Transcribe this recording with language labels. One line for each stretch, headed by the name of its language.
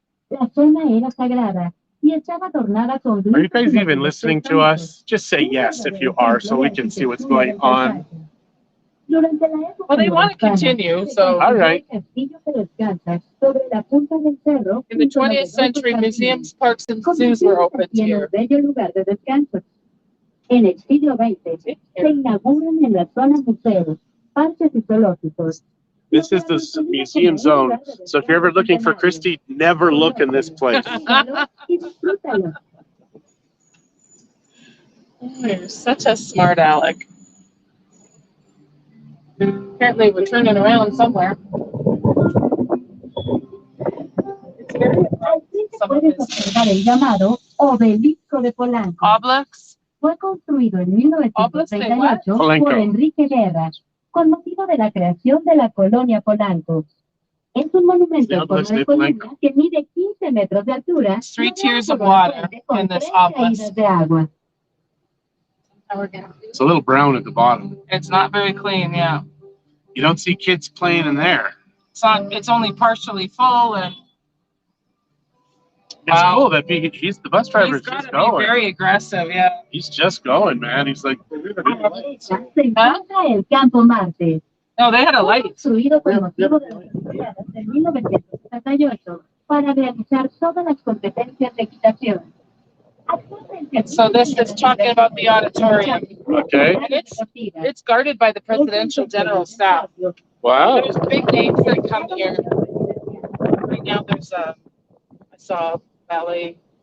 English: Are you guys even listening to us? Just say yes if you are, so we can see what's going on. Well, they want to continue, so. All right. In the 20th century, museums, parks, and zoos were opened here.
Spanish: En el siglo XX se inauguran en la zona museos, parques y zoológicos.
English: This is the museum zone. So if you're ever looking for Christie, never look in this place. You're such a smart aleck. Apparently we're turning around somewhere. It's
Spanish: Al frente puedes observar el llamado Obelisco de Polanco.
English: Obelix.
Spanish: Fue construido en 1938 por Enrique Guerra, con motivo de la creación de la colonia Polanco. Es un monumento en forma de columna que mide 15 metros de altura.
English: 3 tiers of water in this obelisk.
Spanish: De agua.
English: It's a little brown at the bottom. It's not very clean, yeah. You don't see kids playing in there. It's only partially full, and it's cool that he's the bus driver's just going. Be very aggressive, yeah. He's just going, man. He's like,
Spanish: Se encuentra el Campo Marte.
English: No, they had a light.
Spanish: Construido con motivo de las Olimpiadas de 1968 para realizar todas las competencias de equitación.
English: So this is talking about the auditorium. Okay. And it's guarded by the presidential general staff. Wow. There's big names that come here. Right now there's I saw ballet.